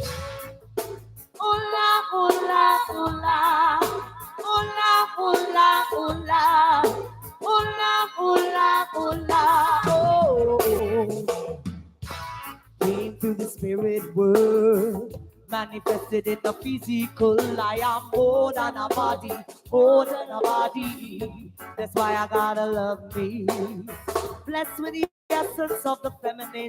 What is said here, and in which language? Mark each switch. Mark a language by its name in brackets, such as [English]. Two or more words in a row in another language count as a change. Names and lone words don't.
[Spanish] Hola, hola, hola, hola, hola, hola, hola, hola, hola, oh, oh. [English] Came through the spirit world, manifested in the physical. I am more than a body, more than a body. That's why I gotta love me. Blessed with the essence of the feminine.